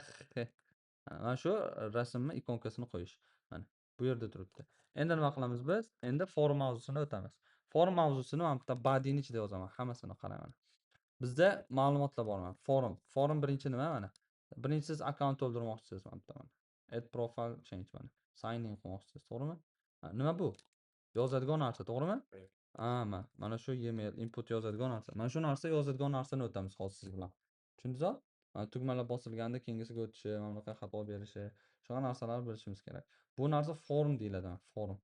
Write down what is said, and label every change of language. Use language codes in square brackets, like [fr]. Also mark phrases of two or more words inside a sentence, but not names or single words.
[uz] Mana shu rasmni ikonkasini qo'yish. Mana bu yerda turibdi. Endi nima qilamiz biz? Endi forum mavzusini o'tamiz. Forum mavzusini mana bitta body'ni ichida yozaman. Hammasini qarang mana. Bizda ma'lumotlar bor mana. Forum birinchi nima mana? Birinchi siz akkaunt to'ldirmoqchisiz mana bitta mana. [en] Add profile change mana. Sign in [uz] qilmoqchisiz, to'g'rimi? Nima bu? Yozadigan narsa, to'g'rimi? Mana shu [en] email input [uz] yozadigan narsa. Mana shu narsa yozadigan narsani o'tamiz hozir siz bilan. Tushundingizmi? Tugmalar bosilganda keyingisiga o'tishi, mana bunaqa xato berishi, shunaqa narsalarni bilishimiz kerak. Bu narsa forum deyiladi, forum.